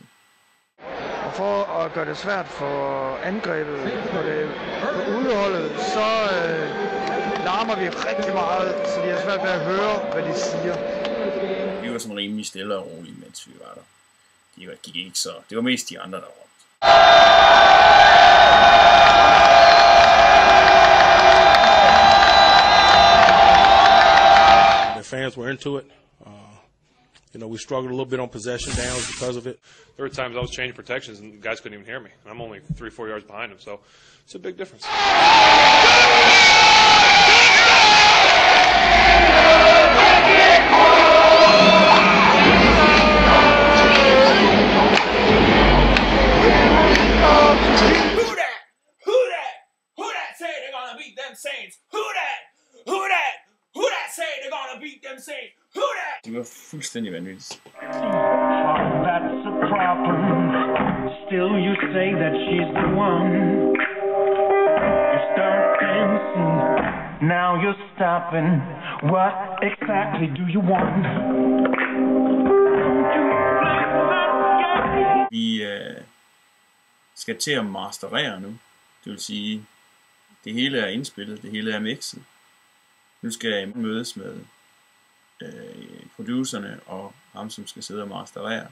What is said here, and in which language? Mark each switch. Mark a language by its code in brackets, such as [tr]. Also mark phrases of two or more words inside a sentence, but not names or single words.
[da] Og for at gøre det svært for angrebet på udeholdet, så larmer vi rigtig meget, så de har svært ved at høre, hvad de siger. Vi var sådan rimelig stille og rolige, mens vi var der. Det gik ikke så. Det var mest de andre, der råbte. [en] The fans were into it. You know, we struggled a little bit on possession downs because of it. There were times I was changing protections and guys couldn't even hear me. And I'm only 3-4 yards behind them, so it's a big difference. Who that say they're gonna beat them Saints? Who that say they're gonna beat them Saints? Who that? [da] Det var fuldstændig vanvittigt. [en] That's a problem. Still you say that she's the one. You start dancing. Now you're stopping. What exactly do you want? [da] Vi skal til at masterere nu. Det vil sige, det hele er indspillet, det hele er mixet. Nu skal jeg mødes med producerne og ham, som skal sidde og masterere.